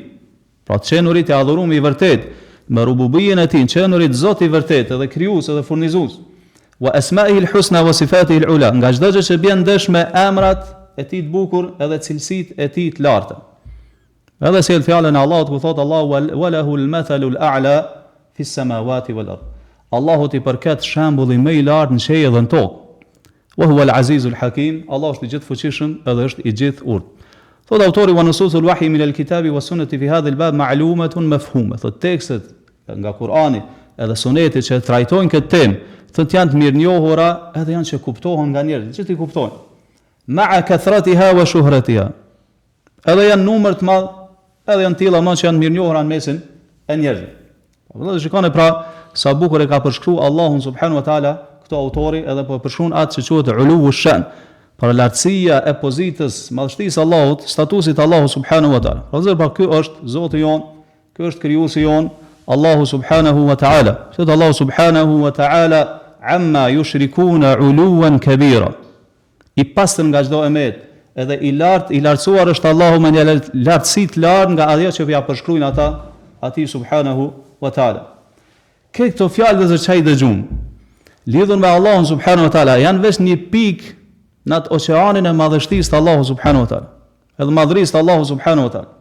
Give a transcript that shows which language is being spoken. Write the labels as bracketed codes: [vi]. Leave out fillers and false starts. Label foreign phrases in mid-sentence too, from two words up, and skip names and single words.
[sq] Pra qenurit e adhurumi i vërtet, me rububijen e tij, qenurit Zot i vërtet, edhe krijues edhe furnizues. [ar] وأسمائه الحسنى وصفاته العلى. [sq] Nga çdo gjë që bën ndesh me emrat e tij të bukur edhe cilësitë e tij të larta. Edhe si fjalën e Allahut ku thot Allahu [ar] وله المثل الأعلى في السماوات والأرض. [sq] Allahu ti përket shembulli më i lartë në qiell dhe në tokë. [ar] وهو العزيز الحكيم. [sq] Allah është i gjithë fuqishëm edhe është i gjithë urtë. Thot autori [ar] ونصوص الوحي من الكتاب والسنة في هذا الباب معلومة مفهومة. [sq] Thot tekstet nga Kur'ani edhe suneti që trajtojnë këtë temë, thot janë të mirënjohura edhe janë që kuptohen nga njerëzit, që ti kuptojnë. [ar] مع كثرتها وشهرتها. [sq] edhe janë numër të madh, edhe janë tilla më që janë mirënjohura në mesin e njerëzve. Vëllai shikoni pra sa bukur e ka përshkruar Allahun [ar] سبحانه وتعالى [sq] këto autori, edhe po përshkruan atë që quhet [ar] علو الشأن, [sq] për lartësia e pozitës, madhështisë Allahut, statusit Allahut [ar] سبحانه وتعالى. [sq] Pra ky është Zoti jon, ky është krijuesi jon, Allahu [ar] سبحانه وتعالى. Thot الله سبحانه وتعالى عما يشركون علوا كبيرا. [sq] I pastër nga çdo emet, edhe i lartësuar është Allahu me një lartësi të lartë nga ajo që ja përshkruajnë ata atij [ar] سبحانه وتعالى. [sq] Këto fjalë që çaj dëgjum, lidhur me Allahun [ar] سبحانه وتعالى, [sq] janë vetëm një pikë në atë oqeanin e madhështisë të Allahu [ar] سبحانه وتعالى, [sq] edhe madhërisë të Allahu [ar] سبحانه وتعالى.